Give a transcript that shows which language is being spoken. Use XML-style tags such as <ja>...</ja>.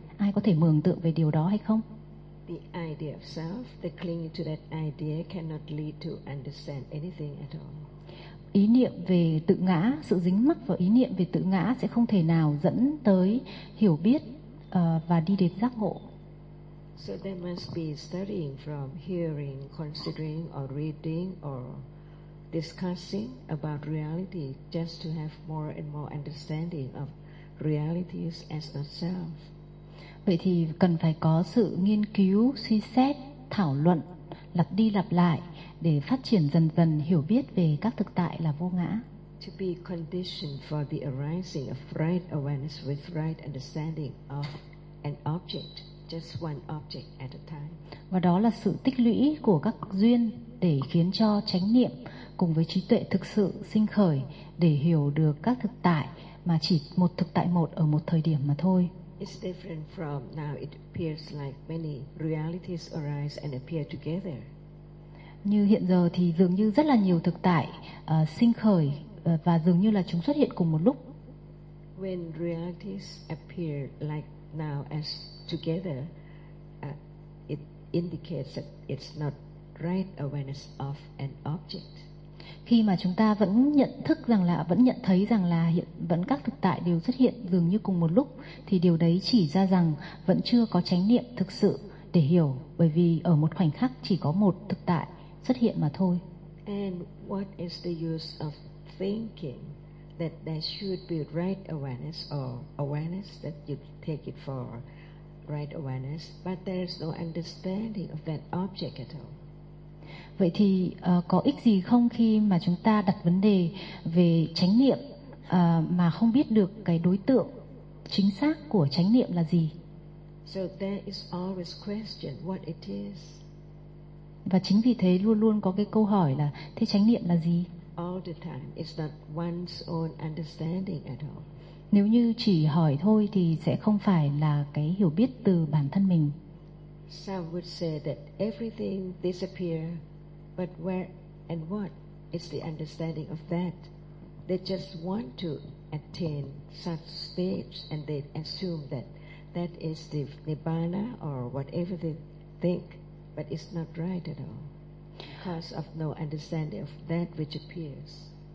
<vi>Ai có thể mường tượng về điều đó hay không?</vi> <en>The idea of self, the clinging to that idea cannot lead to understand anything at all.</en> <vi>Ý niệm về tự ngã, sự dính mắc vào ý niệm về tự ngã sẽ không thể nào dẫn tới hiểu biết và đi đến giác ngộ.</vi> <en>So there must be studying from hearing, considering, or reading, or discussing about reality just to have more and more understanding of realities as not self.</en> <vi>Vậy thì cần phải có sự nghiên cứu, suy xét, thảo luận, lặp đi lặp lại để phát triển dần dần hiểu biết về các thực tại là vô ngã.</vi> <en>To be conditioned for the arising of right awareness with right understanding of an object. Just one object at a time.</en> <vi>Và đó là sự tích lũy của các duyên để khiến cho chánh niệm cùng với trí tuệ thực sự sinh khởi để hiểu được các thực tại mà chỉ một thực tại một ở một thời điểm mà thôi.</vi> <en>It's different from now. It appears like many realities arise and appear together.</en> <vi>Như hiện giờ thì dường như rất là nhiều thực tại sinh khởi và dường như là chúng xuất hiện cùng một lúc.</vi> <en>When realities appear like now as together, it indicates that it's not right awareness of an object.</en> <vi>Khi mà chúng ta vẫn nhận thức rằng là vẫn nhận thấy rằng là hiện vẫn các thực tại đều xuất hiện dường như cùng một lúc, thì điều đấy chỉ ra rằng vẫn chưa có chánh niệm thực sự để hiểu, bởi vì ở một khoảnh khắc chỉ có một thực tại xuất hiện mà thôi.</vi> <en>And what is the use of thinking that there should be right awareness or awareness that you take it for right awareness, but there is no understanding of that object at all.</en> <vi>Vậy thì có ích gì không khi mà chúng ta đặt vấn đề về chánh niệm mà không biết được cái đối tượng chính xác của chánh niệm là gì?</vi> <en>So there is always question what it is.</en> <vi>Và chính vì thế luôn luôn có cái câu hỏi là thế chánh niệm là gì?</vi> <en>All the time, it's not one's own understanding at all.</en> <vi>Nếu như chỉ hỏi thôi thì sẽ không phải là cái hiểu biết từ bản thân mình.</vi> <en>Some would say that everything disappears, but where and what is the understanding of that? They just want to attain such stage and they assume that that is the Nibbana or whatever they think, but it's not right at all because of no understanding of that which appears.</en>